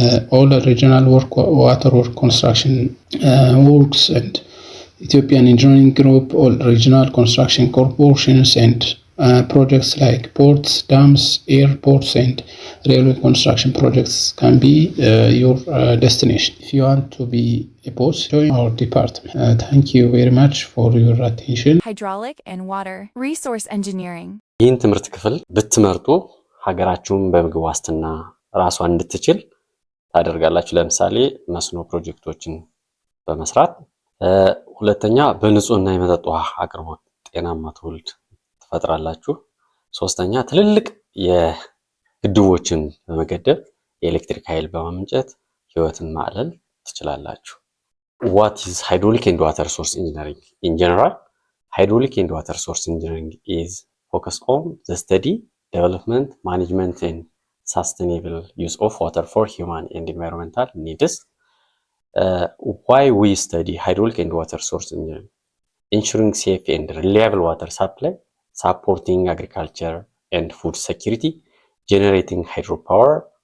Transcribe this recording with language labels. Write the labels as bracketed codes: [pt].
[en] all regional work, water work construction works, and Ethiopian Engineering Group, all regional construction corporations, and projects like ports, dams, airports, and railway construction projects can be your destination. If you want to be a boss, join our department. Thank you very much for your attention. Hydraulic and water resource engineering. [am] ይህን ትምህርት ክፍል ብትመርጡ ሀገራችሁን በምግብ ዋስትና ራሷን እንድትችል ታደርጋላችሁ። ለምሳሌ መስኖ ፕሮጀክቶችን በመስራት፣ ሁለተኛ በንጹህና የመጠጥ ውሃ አቅርቦት ጤናማ ትውልድ ትፈጥራላችሁ። ሶስተኛ ትልልቅ የግድቦችን በመገደብ የኤሌክትሪክ ኃይል በማመንጨት ህይወትን ማዕለል ትችላላችሁ። [en] What is hydraulic and water source engineering? In general, hydraulic and water source engineering is focused on the study, development, management, and sustainable use of water for human and environmental needs. Why we study hydraulic and water source engineering? Ensuring safe and reliable water supply, supporting agriculture and food security, generating hydropower.